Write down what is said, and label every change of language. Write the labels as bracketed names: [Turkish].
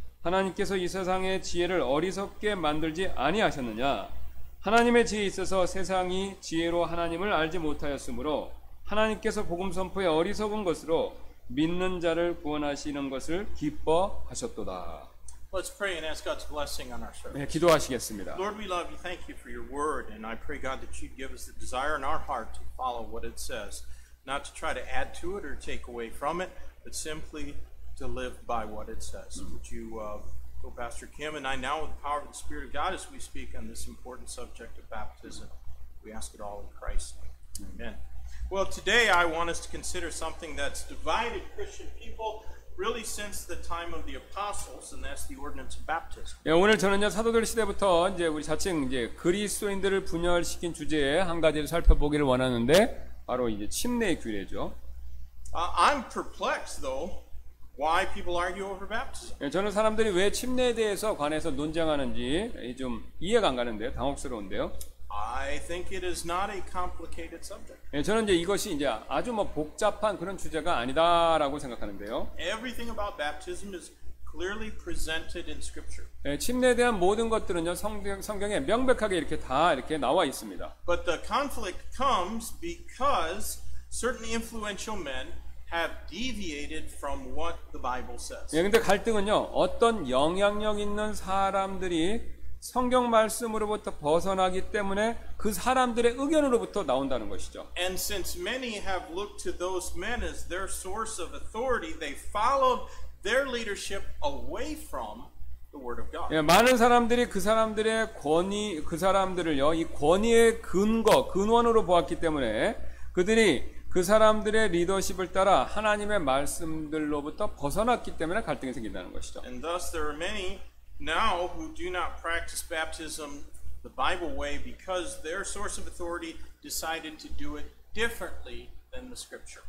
[Korean] 하나님께서 이 세상의 지혜를 어리석게 만들지 아니하셨느냐? 하나님의 지혜에 있어서 세상이 지혜로 하나님을 알지 못하였으므로 하나님께서 복음 선포에 어리석은 것으로 믿는 자를 구원하시는 것을 기뻐하셨도다. [English] Let's pray and ask God's blessing on our service. [Korean] 네, 기도하시겠습니다. [English] Lord, we love you. Thank you for your word, and I pray, God, that you'd give us the desire in our heart to follow what it says, not to try to add to it or take away from it, but simply to live by what it says. Would you go, Pastor Kim, and I now, with the power of the Spirit of God, as we speak on this important subject of baptism, we ask it all in Christ's name. Amen. Well, today I want us to consider something that's divided Christian people really since the time of the apostles, and that's the ordinance of baptism. [Korean] 예, 오늘 저는요 사도들 시대부터 이제 우리 자칭 이제 그리스도인들을 분열시킨 주제에 한 가지를 살펴보기를 원하는데 바로 이제 침례의 규례죠. [English] I'm perplexed, though, why people argue over baptism. [Korean] 예, 저는 사람들이 왜 침례에 대해서 관해서 논쟁하는지 좀 이해가 안 가는데요, 당혹스러운데요. [English] I think it is not a complicated subject. [Korean] 예, 저는 이제 이것이 이제 아주 뭐 복잡한 그런 주제가 아니다라고 생각하는데요. [English] Everything about baptism is clearly presented in Scripture. [Korean] 예, 침례에 대한 모든 것들은요 성경에 명백하게 이렇게 다 이렇게 나와 있습니다. [English] But the conflict comes because certain influential men have deviated from what the Bible says. [Korean] 예, 근데 갈등은요 어떤 영향력 있는 사람들이 성경 말씀으로부터 벗어나기 때문에 그 사람들의 의견으로부터 나온다는 것이죠. [English] And since many have looked to those men as their source of authority, they followed their leadership away from the Word of God. [Korean] 예, 많은 사람들이 그 사람들의 권위, 그 사람들을요, 이 권위의 근원으로 보았기 때문에 그들이 그 사람들의 리더십을 따라 하나님의 말씀들로부터 벗어났기 때문에 갈등이 생긴다는 것이죠. [English] And thus there are many now who do not practice baptism the Bible way because their source of authority decided to do it differently than the Scripture.